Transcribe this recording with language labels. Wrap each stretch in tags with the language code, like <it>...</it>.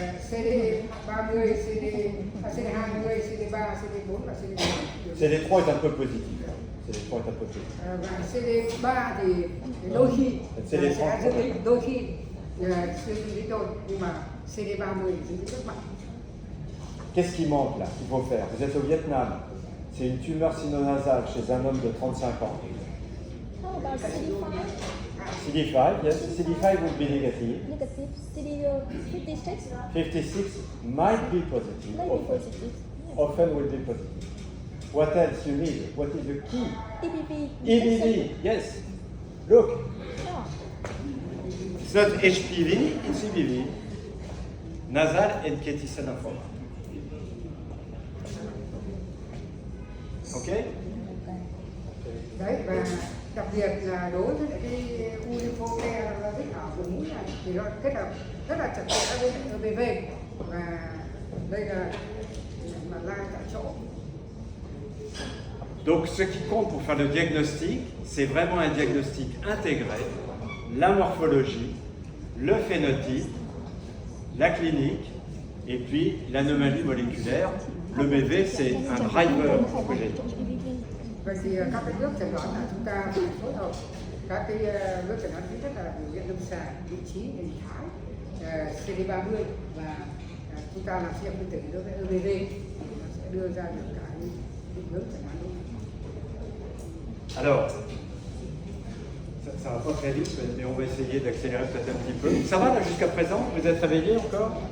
<vi>CD30, CD20, CD3, CD4 và CD4.</vi> <fr>CD3 est un peu positif. CD3 est un peu positif.</fr> <vi>Và CD3 thì đôi khi sẽ dương tính, đôi khi dương tính thôi, nhưng mà CD30 dương tính rất mạnh.</vi> <fr>Qu'est-ce qui manque là, qu'il faut faire? Vous êtes au Vietnam, c'est une tumeur sinonasale chez un homme de 35 ans.</fr> <en>How about CD5? CD5, yes, CD5 will be negative. Negative. CD56? 56 might be positive. Maybe Often. positive. Often will be positive. What else you need? What is the key? EBV. EBV, yes. Look, Oh. it's not HPV, it's EBV, nasal NKT cell lymphoma. Ok?</en> <vi>Đấy, và đặc biệt là đối với cái u lympho T ở vùng mũi này thì nó kết hợp rất là chặt chẽ với EBV, và đây là mà lai tại chỗ.</vi> <fr>Donc ce qui compte pour faire le diagnostic, c'est vraiment un diagnostic intégré, la morphologie, le phénotype, la clinique, et puis l'anomalie moléculaire. Le BV, c'est un driver oncogénique.</fr> <vi>Vậy thì các cái bước chẩn đoán là chúng ta phải phối hợp các cái bước chẩn đoán, thứ nhất là biểu hiện lâm sàng, vị trí, hình thái, CD30 và chúng ta làm xét phân tử đối với EBV thì nó sẽ đưa ra được cái định hướng chẳng hạn.</vi> <fr>Alors, ça va pas très vite, mais on va essayer d'accélérer peut-être un petit peu. Ça va là jusqu'à présent? Vous êtes réveillés encore?</fr>